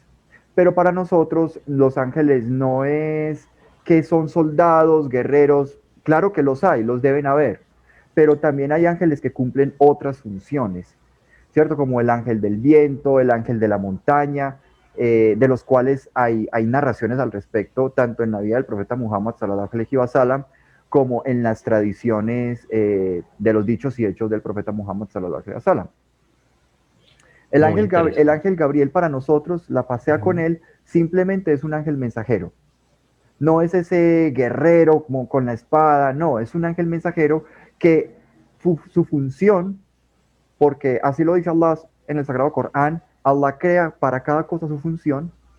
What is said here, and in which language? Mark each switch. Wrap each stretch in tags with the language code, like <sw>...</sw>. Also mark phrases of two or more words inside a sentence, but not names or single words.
<es>Pero para nosotros los ángeles no es que son soldados, guerreros. Claro que los hay, los deben haber. Pero también hay ángeles que cumplen otras funciones, ¿cierto? Como el ángel del viento, el ángel de la montaña, de los cuales hay narraciones al respecto, tanto en la vida del profeta Muhammad</es> <ar>صلى الله عليه وسلم,</ar> <es>como en las tradiciones de los dichos y hechos del profeta Muhammad</es> <ar>صلى الله عليه وسلم.</ar> <es>Muy El interesante. ángel Gabriel para nosotros, la pasea con Ujú. él, simplemente es un ángel mensajero. No es ese guerrero como con la espada, no, es un ángel mensajero que su función, porque así lo dice Allah en el Sagrado Corán, Allah crea para cada cosa su función.</es>